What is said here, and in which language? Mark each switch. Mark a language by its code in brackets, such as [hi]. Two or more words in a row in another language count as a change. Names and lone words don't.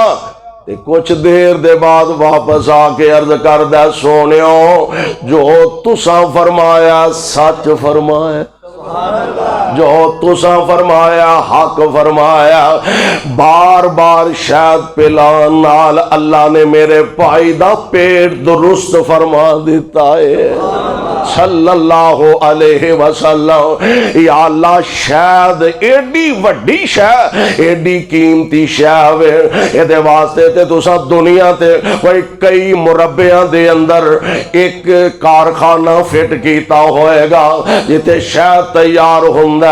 [pa] کچھ دیر دے بعد واپس آکے عرض کردا، سونیو جو تساں فرمایا سچ فرمایا، جو تساں فرمایا حق فرمایا. بار بار شہد پلان نال اللہ نے میرے بھائی دا پیٹ درست فرما دتا ہے. [ar] صلى الله عليه وسلم. [pa] یا اللہ، شہد ایڈی وڈی شے، ایڈی قیمتی شے وے، ایہدے واسطے تے تساں دنیا تے کوئی کئی مربیاں دے اندر ایک کارخانہ فٹ کیتا ہوئے گا جتھے شہد تیار ہوندا.